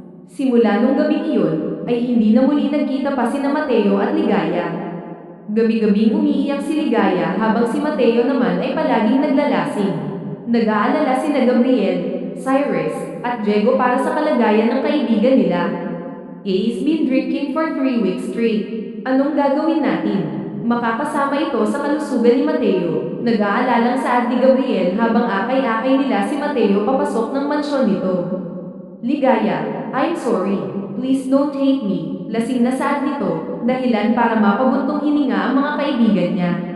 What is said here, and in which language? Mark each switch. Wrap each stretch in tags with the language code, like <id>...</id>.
<tl>Simula nung gabing iyon, ay hindi na muli nagkita pa sina Mateo at Ligaya. Gabi-gabing umiiyak si Ligaya habang si Mateo naman ay palaging naglalasing. Nag-aalala sina Gabriel, Cyrus, at Diego para sa kalagayan ng kaibigan nila.</tl> <en>He's been drinking for 3 weeks straight.</en> <tl>Anong gagawin natin? Makakasama ito sa kalusugan ni Mateo. Nag-aalalang saad ni Gabriel habang akay-akay nila si Mateo papasok ng mansyon nito.</tl> <en>Ligaya, I'm sorry. Please don't hate me.</en> <tl>Lasing na saad nito, dahilan para mapabuntong hininga ang mga kaibigan niya.</tl>